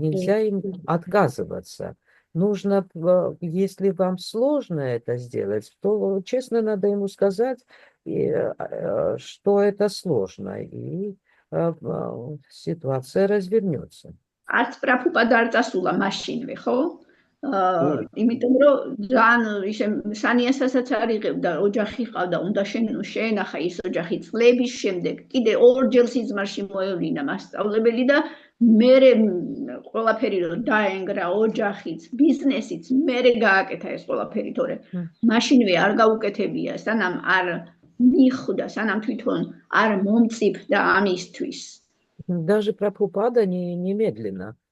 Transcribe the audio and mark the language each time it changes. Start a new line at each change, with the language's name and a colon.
Russian: Нельзя им отказываться. Нужно, если вам сложно это сделать, то честно надо ему сказать, что это сложно, и ситуация развернется.
Georgian: Არც პრაფუპადა არ წასულა მაშინვე, ხო? იმიტომ რომ ძალიან ისე სანიასასაც არ იღებდა, ოჯახი ყავდა, უნდა შეენახა ის ოჯახი წლების შემდეგ, კიდე ორჯერ სიზმარში მოევლინა მასწავლებელი და მერე ყველაფერი რომ დაენგრა, ოჯახიც, ბიზნესიც, მერე გააკეთა ეს ყველაფერი, თორე მაშინვე არ გაუკეთებია, სანამ არ მიხვდა, სანამ თვითონ არ მომწიფდა ამისთვის.
Russian: Даже Прабхупада немедленно